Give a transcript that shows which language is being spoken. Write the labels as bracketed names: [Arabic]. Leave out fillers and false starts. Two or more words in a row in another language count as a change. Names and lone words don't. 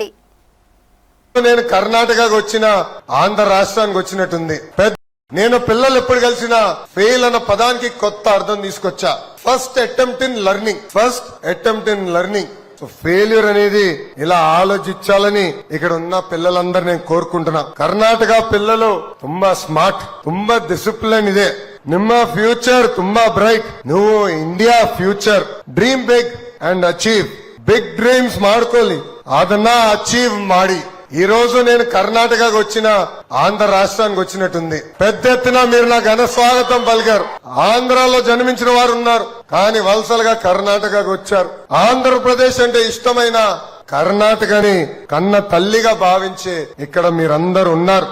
[Telugu] నేను కర్ణాటకకు వచ్చిన, ఆంధ్ర రాష్ట్రానికి వచ్చినట్టుంది. నేను పిల్లలు ఎప్పుడు కలిసినా ఫెయిల్ అన్న పదానికి కొత్త అర్థం తీసుకొచ్చా. [English] first attempt in learning. [Telugu] సో ఫెయిల్యూర్ అనేది ఇలా ఆలోచించాలని ఇక్కడ ఉన్న పిల్లలందరూ నేను కోరుకుంటున్నా. కర్ణాటక పిల్లలు [Kannada] ತುಂಬಾ ಸ್ಮಾರ್ಟ್, ತುಂಬಾ ಡಿಸಿಪ್ಲಿನ್ ಇದೆ. ನಿಮ್ಮ ಫ್ಯೂಚರ್ ತುಂಬಾ ಬ್ರೈಟ್. ನೀವು ಇಂಡಿಯಾ ಫ್ಯೂಚರ್. [English] dream big and achieve. big dreams [Kannada] ಮಾರ್ಕೊಳ್ಳಿ, ಅದನ್ನ ಅಚೀವ್ ಮಾಡಿ. [Telugu] ఈ రోజు నేను కర్ణాటకకు వచ్చిన, ఆంధ్ర రాష్ట్రానికి వచ్చినట్టుంది. పెద్ద ఎత్తున మీరు నాకు ఘన స్వాగతం పలికారు. ఆంధ్రాలో జన్మించిన వారు ఉన్నారు, కానీ వలసలుగా కర్ణాటకకు వచ్చారు. ఆంధ్రప్రదేశ్ అంటే ఇష్టమైన కర్ణాటకని కన్న తల్లిగా భావించే ఇక్కడ మీరందరూ ఉన్నారు.